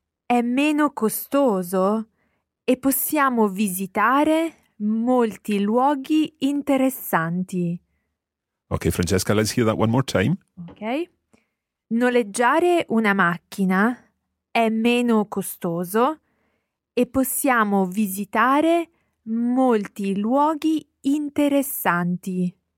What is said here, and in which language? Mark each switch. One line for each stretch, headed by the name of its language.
Italian: è meno costoso e possiamo visitare molti luoghi interessanti.
English: Ok, Francesca, let's hear that one more time. Ok.
Italian: Noleggiare una macchina è meno costoso e possiamo visitare molti luoghi interessanti.